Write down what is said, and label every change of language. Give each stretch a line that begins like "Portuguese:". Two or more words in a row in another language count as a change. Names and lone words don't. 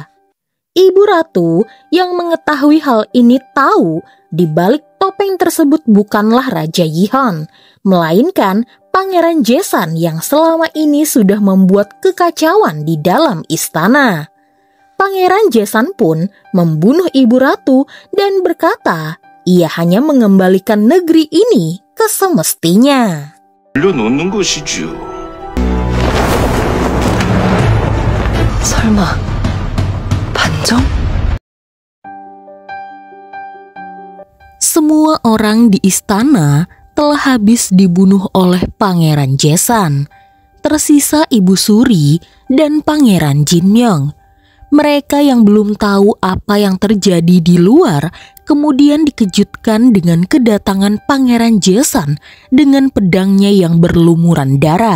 Indonesian: Ibu ratu yang mengetahui hal ini tahu di balik topeng tersebut bukanlah Raja Yi-hon, melainkan Pangeran Jaesan yang selama ini sudah membuat kekacauan di dalam istana. Pangeran Jaesan pun membunuh ibu ratu dan berkata ia hanya mengembalikan negeri ini ke semestinya.
Korean: 올려놓는 것이지요. 설마 반정?
Indonesian: Semua orang di istana telah habis dibunuh oleh Pangeran Jaesan. Tersisa Ibu Suri dan Pangeran Jinmyeong. Mereka yang belum tahu apa yang terjadi di luar kemudian dikejutkan dengan kedatangan Pangeran Jaesan dengan pedangnya yang berlumuran darah.